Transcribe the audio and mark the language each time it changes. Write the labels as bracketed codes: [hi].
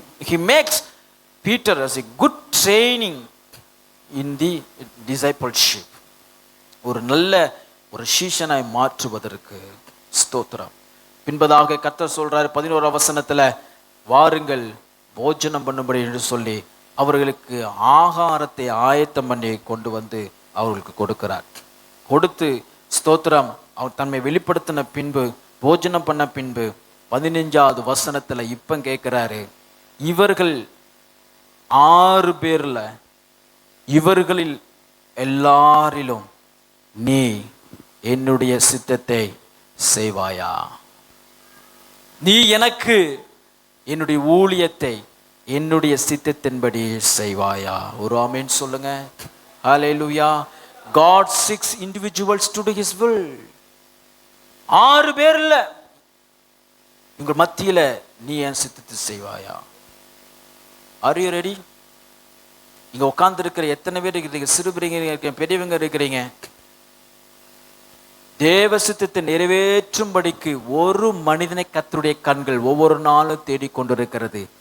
[en] He makes Peter as a good training in the discipleship. [ta] ஒரு நல்ல ஒரு சீஷனாய் மாற்றுவதற்கு. ஸ்தோத்திரம். பின்பதாக கர்த்தர் சொல்றாரு 11ஆம் வசனத்துல, வாருங்கள் போஜனம் பண்ணும்படி என்று சொல்லி அவர்களுக்கு ஆகாரத்தை ஆயத்தம் பண்ணி கொண்டு வந்து அவர்களுக்கு கொடுக்கிறார். கொடுத்து ஸ்தோத்திரம் அவர் தன்மை வெளிப்படுத்தின பின்பு போஜனம் பண்ண பின்பு 15வது வசனத்துல இப்ப கேட்கிறாரு, இவர்கள் 6 பேர்ல இவர்களில் எல்லாரிலும் நீ என்னுடைய சித்தத்தை செய்வாயா? நீ எனக்கு என்னுடைய ஊழியத்தை என்னுடைய சித்தத்தின்படி செய்வாயா? ஒரு ஆமென் சொல்லுங்க. ஹல்லேலூயா. [en] God seeks individuals to do his will. [ta] 6 பேர் இல்ல, உங்க மத்தியில நீ என் சித்தத்தை செய்வாயா? [en] Are you ready? [ta] இங்க உட்கார்ந்து இருக்கிற எத்தனை பேர் இருக்கிறீங்க? சிறுபிரிங்க இருக்கிறீங்க, பெரியவங்க இருக்கிறீங்க. தேவ சித்தத்தை நிறைவேற்றும்படிக்கு ஒரு மனிதனை கர்த்தருடைய கண்கள் ஒவ்வொரு நாளும் தேடிக்கொண்டிருக்கிறது.